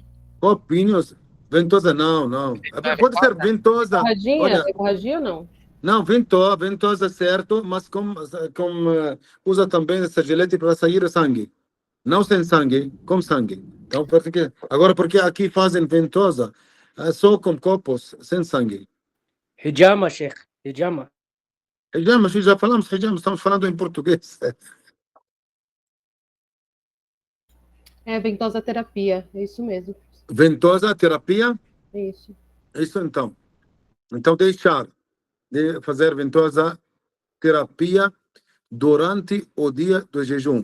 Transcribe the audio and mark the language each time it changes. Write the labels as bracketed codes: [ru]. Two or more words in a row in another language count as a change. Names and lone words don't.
[pt] Copinhos, ventosa não. Pode ser ventosa. Borradinha? Olha, É borradinha ou não? não, ventosa certo, mas usa também essa gilete para sair sangue. Não sem sangue, com sangue. Então, agora, porque aqui fazem ventosa, só com copos, sem sangue. Hijama, Sheikh. Hijama. Hijama, já falamos hijama, estamos falando em português. É ventosa terapia, é isso mesmo. Ventosa terapia? É isso. Isso então. Então, deixar de fazer ventosa terapia durante o dia do jejum.